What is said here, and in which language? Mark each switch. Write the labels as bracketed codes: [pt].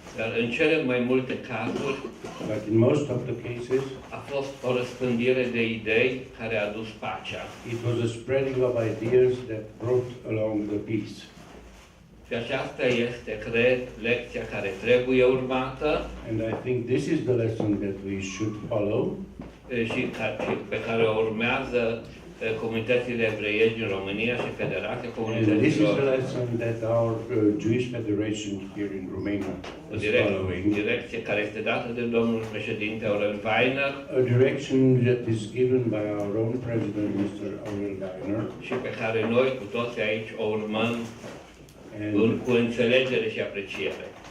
[ro] Dar în cele mai multe cazuri [en] But in most of the cases, [ro] a fost o răspândire de idei care a adus pacea. [en] it was a spreading of ideas that brought along the peace. [ro] Și aceasta este, cred, lecția care trebuie urmată [en] And I think this is the lesson that we should follow, [ro] și pe care o urmează comunitățile evreiești din România și Federația [en] and this is [ro] Comunităților. [en] the lesson that our Jewish Federation here in Romania [ro] O [en] is following. [ro] direcție care este dată de domnul președinte Aurel Weiner [en] A direction that is given by our own president, Mr. Aurel Weiner, [ro] și pe care noi cu toți aici o urmăm [en] and, [ro] cu înțelegere și apreciere.